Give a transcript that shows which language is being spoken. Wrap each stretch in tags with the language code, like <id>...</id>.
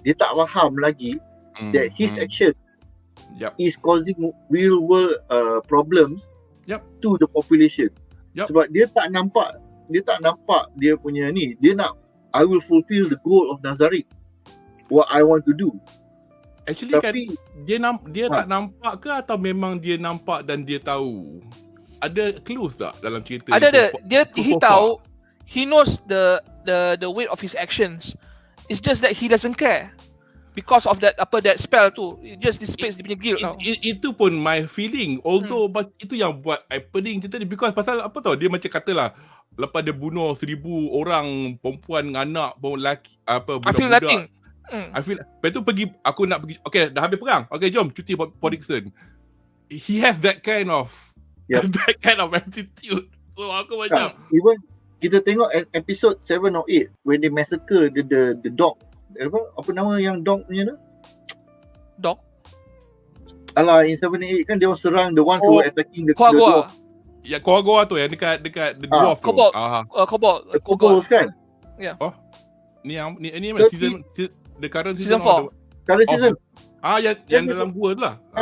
<ms>Dia tak faham lagi</ms> <en>that his actions is causing real world problems to the population.</en> <ms>Sebab dia tak nampak dia punya ni. Dia nak,</ms> <en>I will fulfill the goal of Nazareth, what I want to do.</en> <ms>Actually tapi, kan dia tak nampak ke atau memang dia nampak dan dia tahu? Ada clues tak dalam cerita? Ada.</ms> <en>He tahu, he knows the weight of his actions. It's just that he doesn't care because of that spell tu. It just dissipates</en> <ms>dia punya</ms> <en>guilt tau.</en> <ms>Itu pun</ms> <en>my feeling. Although</en> <ms>itu yang buat I pening cerita ni, because pasal apa tau, dia macam katalah lepas dia bunuh 1,000 orang, perempuan, anak, lelaki, budak-budak.</ms> <en>I feel nothing. I feel,</en> <ms>lepas tu aku nak pergi, okay dah habis perang, okay jom cuti for Dixon.</ms> <en>He has that kind of Yep. That kind of attitude. So</en> <ms>aku macam</ms> <en>Even</en> <ms>kita tengok</ms> <en>episode 7 or 8 when they massacre the dog.</en> <ms>Apa nama yang dog punya tu?</ms> <en>Dog. Alah, in 7 and 8</en> <ms>kan dia orang serang</ms> <en>the ones who were attacking the dwarf.</en> <ms>ya Koagoa tu yang dekat the dwarf tu. Kobold. Kobold Kan? Ni mana season</ms> <en>the current Season 4. Current season.</en> <ms>Yang dalam gua tu lah.</ms>